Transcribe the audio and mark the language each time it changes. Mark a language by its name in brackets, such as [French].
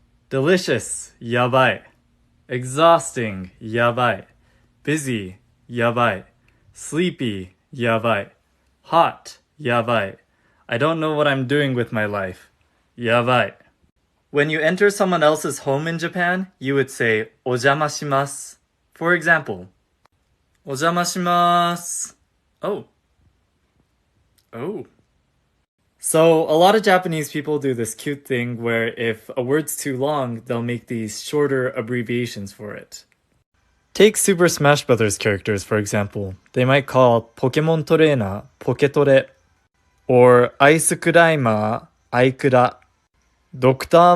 [English] Delicious, yabai. Exhausting, yabai. Busy, yabai. Sleepy, yabai. Hot, yabai. I don't know what I'm doing with my life. Yabai. When you enter someone else's home in Japan, you would say [Japanese] お邪魔します. [English] For example, [Japanese] お邪魔します. Oh. Oh. [English] So a lot of Japanese people do this cute thing where if a word's too long, they'll make these shorter abbreviations for it. Take Super Smash Bros. Characters, for example. They might call Pokemon Trainer Poketore, or Ice Climber Aikura, Dr.